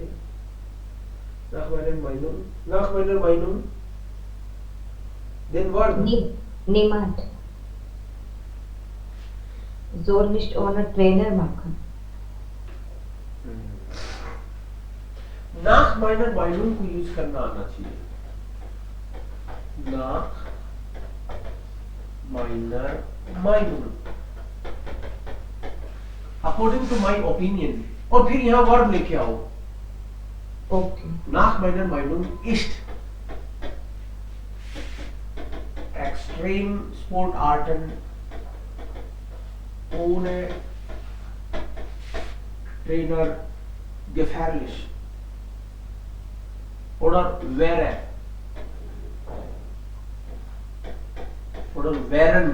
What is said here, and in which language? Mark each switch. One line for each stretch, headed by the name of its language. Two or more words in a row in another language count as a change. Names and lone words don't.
German: Nach meiner Meinung, den Wort. Niemand soll nicht ohne Trainer machen. nach meiner Meinung
Hindi: को यूज करना आना चाहिए. nach meiner Meinung,
English: according to my opinion,
Hindi: और फिर यहाँ वर्ब लेके आओ. Okay.
German: nach meiner Meinung ist extreme Sportarten ohne Trainer gefährlich oder wäre oder wären.